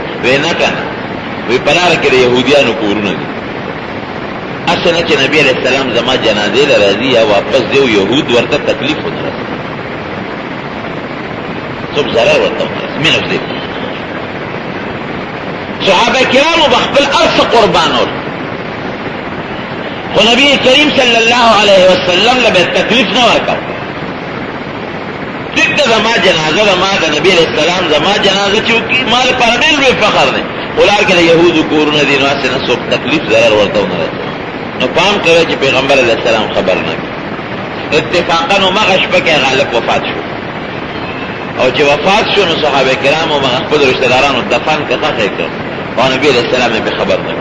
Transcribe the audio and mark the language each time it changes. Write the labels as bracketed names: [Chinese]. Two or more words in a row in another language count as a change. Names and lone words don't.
[Pashto] وی نه که نه، وی په لاره کې د یهودیانو کورونه دي، هسې نه چې نبی [Arabic] علیہ السلام [Pashto] زما جنازې له راځي یا واپس دی او یهود ورته تکلیف ونه رسي، څوک ضرر ورته ونه رسي. مینه دې صحابه کرامو به خپل هر څه قربانول، خو نبی کریم [Arabic] صلی اللہ علیہ وسلم [Pashto] لبه تکلیف نه ورکاو. ټیک ده زما جنازه زما د نبی [Arabic] علیہ السلام [Pashto] زما جنازه چې وکړي ما لپاره ډېر لوی فخر دی، خو لار کې د یهودو کورونه دي، نو هسې نه څوک تکلیف ضرر ورته ونه رسوي. نو پام کوئ چې پیغمبر [Arabic] علیہ السلام [Pashto] خبر نه کړي. اتفاقا همغه شپه کې غالب وفات شو، او چې وفات شو نو صحابه کرامو هغه خپل رشته دارانو دفن که ښخ یې کړ او نبی [Arabic] علیہ السلام [Pashto] یې خبر نه کړ.